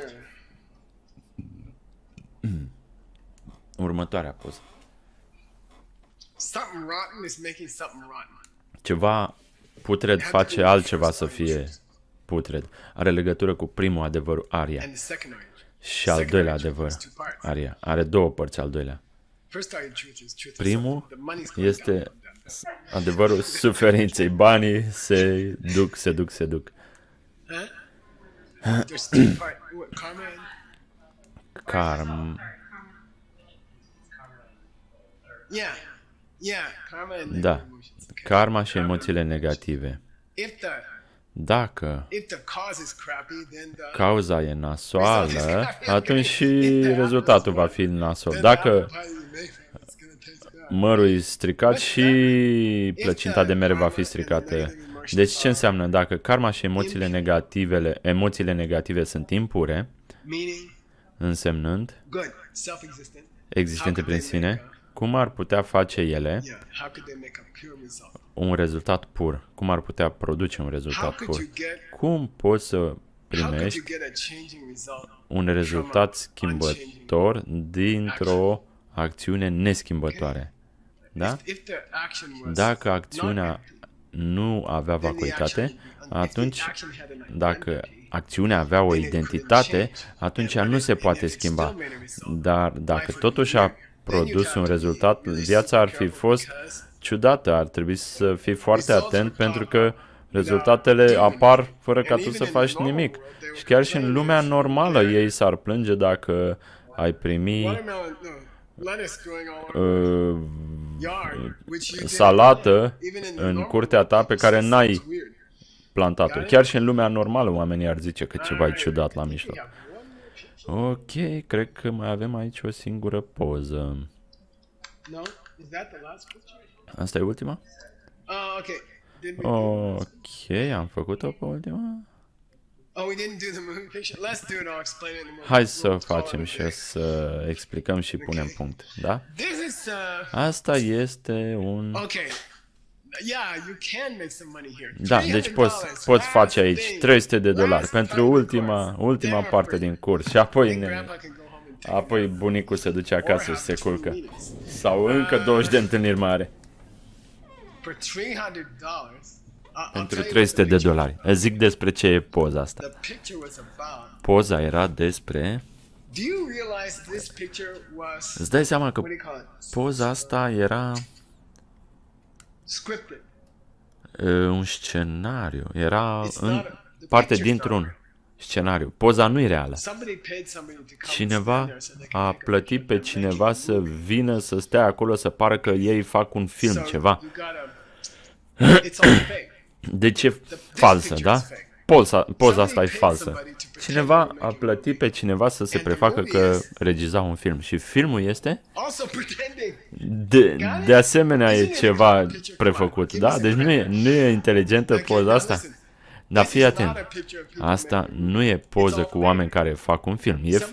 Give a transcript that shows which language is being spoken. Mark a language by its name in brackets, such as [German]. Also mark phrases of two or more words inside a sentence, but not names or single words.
[Romanian] Următoarea poză. Ceva putred face altceva să fie putred. Are legătură cu primul adevăr, Arya. Și al doilea adevăr, Arya. Are două părți, al doilea. [English] First argument, truth is [Romanian] Primul [English] the money's going [Romanian] este [English] down. [Romanian] adevărul suferinței. Banii se duc. [English] Huh? There's two part. What, karma and yeah, karma and [Romanian] Da, [English] negative emotions. Okay. [Romanian] karma și emoțiile negative. Dacă [English] If the cause is crappy, then the [Romanian] cauza e nasoală, atunci și rezultatul va fi nasol. Dacă [English] apple pie you make, it's gonna taste bad. [Romanian] mărul e stricat și plăcinta de mere va fi stricată. Deci ce înseamnă? Dacă karma și emoțiile negative sunt impure, [English] Meaning [Romanian] însemnând [English] good, self-existent. [Romanian] existente prin sine, cum ar putea face ele [English] Yeah. How could they make a pure result? [Romanian] un rezultat pur? Cum ar putea produce un [English] How [Romanian] rezultat [English] could [Romanian] pur? [English] you get? [Romanian] Cum poți să [English] How could [Romanian] primești [English] you get a changing result? [Romanian] un rezultat schimbător dintr-o acțiune neschimbătoare? Da? [English] If the action was [Romanian] Dacă [English] not [Romanian] acțiunea [English] empty, [Romanian] nu avea [English] then the [Romanian] vacuitate, [English] action- if the [Romanian] atunci [English] action had an [Romanian] dacă [English] identity, [Romanian] acțiunea avea o identitate, atunci ea nu se poate schimba. Dar dacă totuși a produs un rezultat, viața ar fi fost ciudată. Ar trebui să fii foarte atent pentru că rezultatele apar fără ca tu să faci nimic. Și chiar și în lumea normală ei s-ar plânge dacă ai primi [English] watermelon, no, lettuce growing all over uh, yard, which you didn't [Romanian] salată [English] even in the [Romanian] în [English] normal [Romanian] curtea ta pe care n-ai [English] it's weird. [Romanian] plantat-o. Chiar și în lumea normală oamenii ar zice că ceva e ciudat la mijloc. [English] Yeah, one more picture. [Romanian] Ok, cred că mai avem aici o singură poză. [English] No, is that the last picture? [Romanian] Asta e ultima? [English] Okay. Did we? [Romanian] Ok, am făcut-o pe ultima. [English] Oh, we didn't do the movie picture. Let's do it. I'll explain it in a moment. [Romanian] Hai să [English] We'll call [Romanian] facem [English] it a [Romanian] și [English] day. [Romanian] o să explicăm și punem punct, da? [English] This is [Romanian] Asta este un... [English] okay. Yeah, you can make some money here. [Romanian] Da, deci poți face aici $300 pentru ultima parte din curs și apoi bunicul se duce acasă și se culcă. Sau încă 20 de întâlniri mai are. [English] For $300. [Romanian] Pentru $300. Îți zic despre ce e poza asta. [English] The picture was about. [Romanian] Poza era despre... [English] Do you realize this picture was? [Romanian] Îți dai seama că [English] What do you call it? [Romanian] poza asta era [English] Scripted. [Romanian] un scenariu. Era [English] It's [Romanian] în [English] not [Romanian] parte dintr-un scenariu. Poza nu e reală. [English] Somebody paid somebody to come and stand [Romanian] Cineva [English] there so they can [Romanian] a [English] make a [Romanian] plătit pe [English] picture. [Romanian] cineva să vină să stea acolo să pară că ei fac un film, [English] So [Romanian] ceva. [English] you gotta. It's all fake. [Romanian] Deci e falsă, da? Poza asta e falsă. Cineva a plătit pe cineva să se prefacă că regiza un film. Și filmul este, [English] Also pretending. [Romanian] de asemenea, e ceva prefăcut, da? Deci nu e inteligentă poza asta. Dar fii atent, asta nu e poză cu oameni care fac un film.